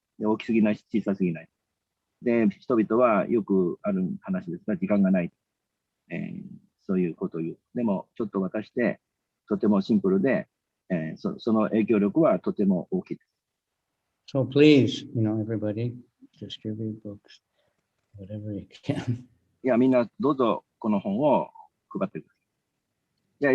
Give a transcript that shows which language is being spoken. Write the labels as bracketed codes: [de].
[ja] で、大きすぎないし、小さすぎない。で、人々はよくある話ですが、時間がない。そういうことを言う。でも、ちょっと渡して、とてもシンプルで、その影響力はとても大きいです。 [en] So please, everybody, distribute books, whatever you can. [ja] いや、みんなどうぞこの本を配ってください。